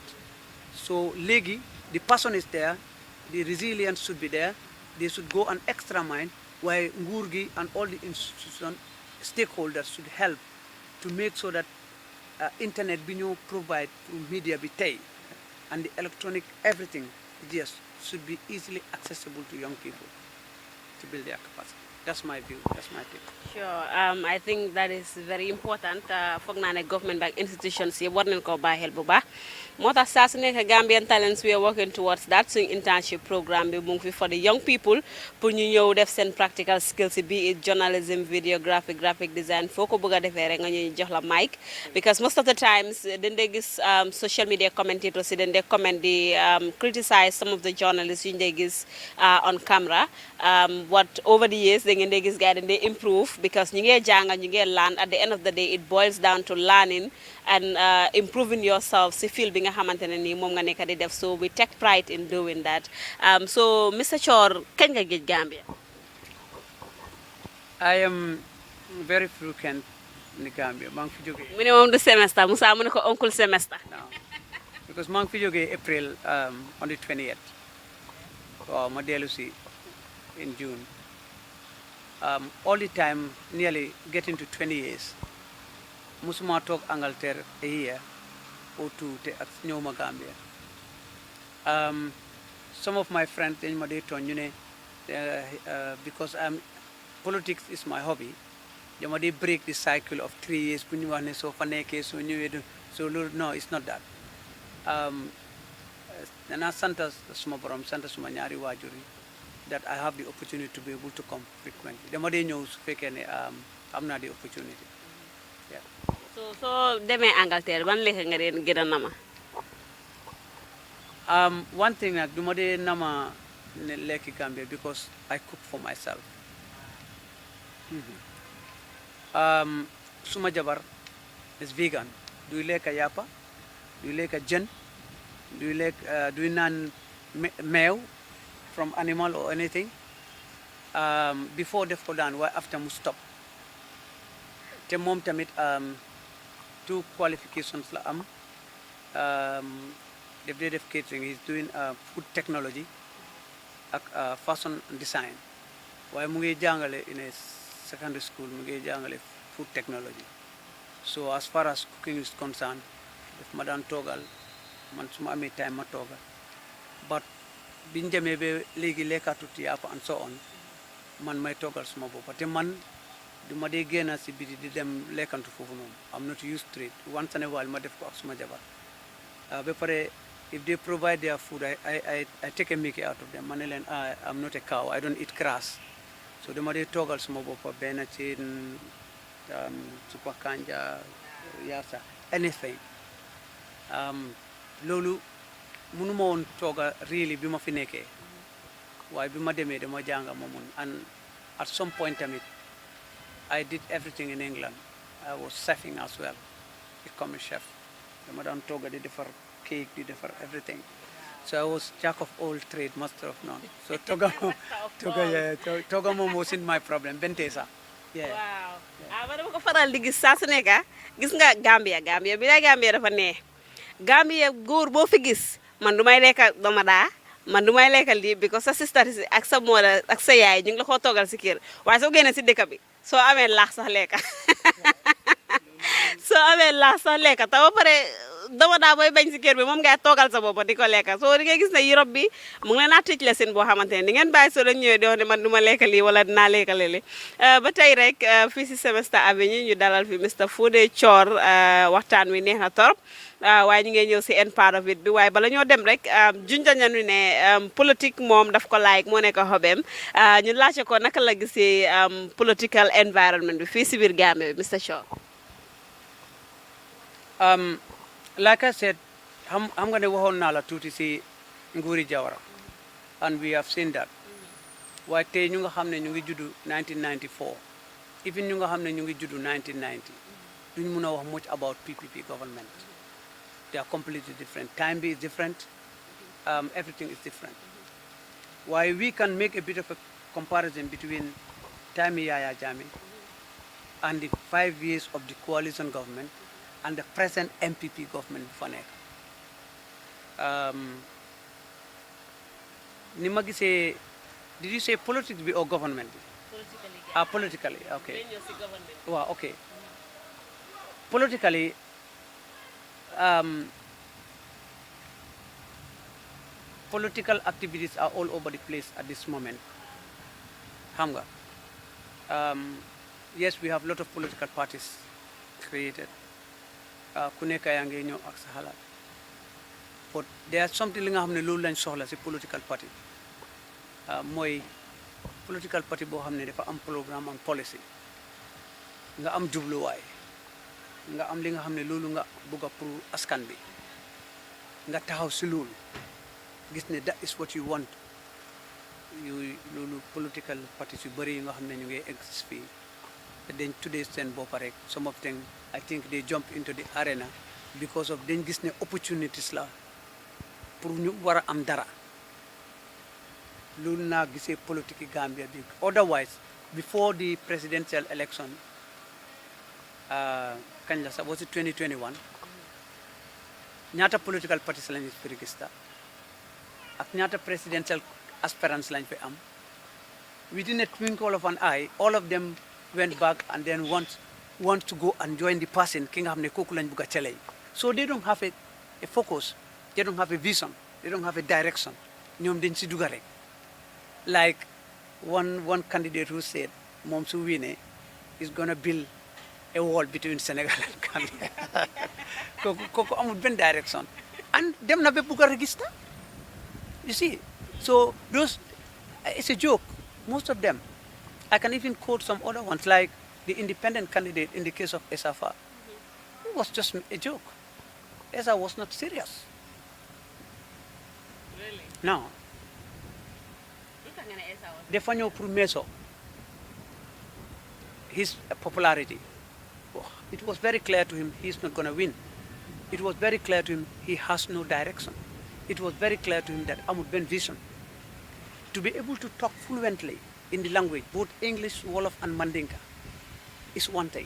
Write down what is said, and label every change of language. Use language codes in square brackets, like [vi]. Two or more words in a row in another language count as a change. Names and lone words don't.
[en] So legi, the passion is there, the resilience should be there, they should go an extra mile, while Ngurgi and all the institution stakeholders should help to make sure that internet binyo provide through media bitay and the electronic everything yes should be easily accessible to young people to build their capacity. That's my view, that's my take. Sure, I think that is very important. [wo] Foog naa ne [en] government bank institutions [wo] yi war nañ ko bàyyi xel bu baax. Moo tax saa su nekk [en] Gambian Talents we are working towards that [wo] suñ [en] internship programme [wo] bi mu ngi fi [en] for the young people [wo] pour ñu ñëw def seen [en] practical skills be it journalism, videography, graphic design [wo] foo ko bëgg a defee rek nga ñuy jox la [en] mic because most of the times [wo] dañ dee gis [en] social media commentators [wo] yi dañ dee [en] comment di criticize some of the journalists [wo] yu ñu dee gis [en] on camera. What over the years [wo] da ngeen dee gis gars yi dañ dee [en] improve because [wo] ñu ngee jàng ñu ngee [en] learn at the end of the day it boils down to learning and improving yourself [wo] si field bi nga xamante ne nii moom nga nekk di def [en] so we take pride in doing that. So Mr. [wo] Chorr kañ nga géej Gambia? [en] I am very frequent in Gambia. [wo] maa ngi fi jógee. mu ne moom du semester Musa mu ne ko oncle semester. [en] No, because [wo] maa ngi fi jógee [en] April on the 20th. [wo] Waaw ma dellu si [en] in June. All the time, nearly getting to 20 years. [wo] Musuma toog Angleterre [en] a year or two [wo] te ak ñëw ma Gambia. [en] Some of my friends [wo] dañ ma dee tooñ ñu ne [en] because politics is my hobby [wo] dama dee [en] break the cycle of 3 years [wo] bu ñu wax ne soo fa nekkee soo ñëwee so loolu [en] no it's not that. [wo] Danaa sant suma borom sant suma ñaari waajur yi [en] that I have the opportunity to be able to come frequently. [wo] Dama dee ñëw su fekkee ne am naa [en] the opportunity. Yeah. [wo] So demee Angleterre ban lekk nga dee gën a nama? [en] One thing [wo] nag duma dee nama ne lekki Gambia [en] because I cook for myself. [wo] Suma jabar [en] is vegan. [wo] Duy lekka yàppa, duy lekka jën, duy naan meew [en] from animal or anything. [wo] Before def ko daan waaye [en] after mu stop. [wo] Te moom tamit [en] two qualifications [wo] la am. Def dee def catering, [en] he's doing food technology [wo] ak [en] fashion design. [wo] Waaye mu ngi jàngale [en] in a secondary school, [wo] mu ngi jàngale [en] food technology. So as far as cooking is concerned, daf ma daan toogal, [wo] man su ma amee time ma toogal. [en] But biñ demee [wo] ba léegi lekkatut yàpp [en] and so on, man may toogal suma boppa te man du ma dee génn si biti di dem lekkantu foofu noonu. I'm not used to it. Once in a while [wo] ma def ko ak suma jabar. Ba pare [en] if they provide their food, I take a mickey out of them. [wo] Ma ne leen [en] I'm not a cow, I don't eat grass. [wo] So dama dee toogal suma boppa benn ci [en] supa kanja, [wo] yassa, anything. Loolu mënuma woon tooga really bi ma fi nekkee waaye bi ma demee dama jànga ma mun. [en] And at some point [wo] tamit [en] I did everything in England. I was chefing as well, become a chef. [wo] Dama daan tooga [en] di defar cake, [wo] di defar everything. [en] So I was jack of all trade, master of none. [wo] So tooga moom [en] wasn't my problem. Bentesa. Yeah. [wo] Waaw. Ma dama ko faral di gis saa su nekk gis nga Gambia bi la Gambia dafa nee. Gambia góor boo fi gis man du may lekka domadaa, man du may lekka lii [en] because sa sister [wo] ak sa moola ak sa yaay ñu ngi la ko toogal si kër waaye soo génnee si dëkk bi soo amee laax sax lekka soo amee laax sax lekka te ba pare domadaa booy bañ si kër bi moom ngay toogal sa bopp di ko lekka soo di nga gis ne Europe bi mu ngi leen a tëj lesson boo xamante ne di ngeen bàyyi soo leen ñëwee di wax ne man du ma lekka lii wala dinaa lekka lii ba tey rek fii si Semester Avenue ñu dalal fi Mr Fodé Chorr waxtaan wi neex na torop waaye ñu ngi ñëw si [en] end part of it [wo] bi waaye bala ñoo dem rek junjoon nañu ne politique moom daf ko like moo nekk xobeem ñu laajte ko naka la gisee political environment bi fii si biir Gambie bi Mr Chorr. [en] Like I said, [wo] xam nga ne waxoon naa la tuuti si nguuri Jawara [en] and we have seen that. [wo] waaye tey ñu nga xam ne ñu ngi juddu 1994 even ñu nga xam ne ñu ngi juddu 1990 duñ mun a wax [en] much about PPP government. They are completely different. Time is different. Everything is different. Why we can make a bit of a comparison between time Yaya Jammeh and the 5 years of the coalition government and the present MPP government for nekk. [wo] Ni ma gisee, [en] did you say politics or government? Politically. Politically, okay. Wow, okay. Politically, political activities are all over the place at this moment. [wo] Xam nga. [en] Yes, we have a lot of political parties created. [wo] Ku nekk yaa ngi ñëw ak sa xalaat. [en] But there's something [wo] li nga xam ne loolu lañ soxla si [en] political party. [wo] Mooy [en] political party [wo] boo xam ne dafa am programme am policy. Nga am jubluwaay. Nga am li nga xam ne loolu nga bëgg a pour askan bi. Nga taxaw si loolu. Gis ne [en] that is what you want. [wo] Loolu [en] political parties [wo] yu bëri yi nga xam ne ñu ngi exist fii. Dañ tuddee seen bopp rek. [en] Some of them, I think they jump into the arena because of [wo] dañ gis ne [en] opportunities [wo] la pour ñu war a am dara. Loolu naa gisee politique Gambia bi. [en] Otherwise, before the presidential election, [wo] kañ la sax [en] was it 2021 [wo] ñaata [en] political parties [wo] lañu fi register ak ñaata [en] presidential aspirants [wo] lañ fi am. [en] Within a twinkle of an eye, all of them went back and then want to go and join the person [wo] ki nga xam ne kooku lañ bugg a [en] challenge. So they don't have a focus, they don't have a vision, they don't have a direction. [wo] ñoom dañ si dugga rek. [en] Like one candidate who said [wo] moom su winee [en] is gonna build a wall between Senegal and Gambia. [wo] Kooku amul benn direction. [en] And dem na [wo] ba bugg a register. [en] You see, so those, it's a joke, most of them. I can even quote some other ones, like the independent candidate in the case of Esafa. It was just a joke. Esa was not serious. Really? No. [wo] Dafa ñëw pour meso [en] his popularity. it was very clear to him he's not going to win. It was very clear to him he has no direction. It was very clear to him that [wo] amul ben [en] vision. To be able to talk fluently in the language, both English, Wolof, and Mandinka, is one thing.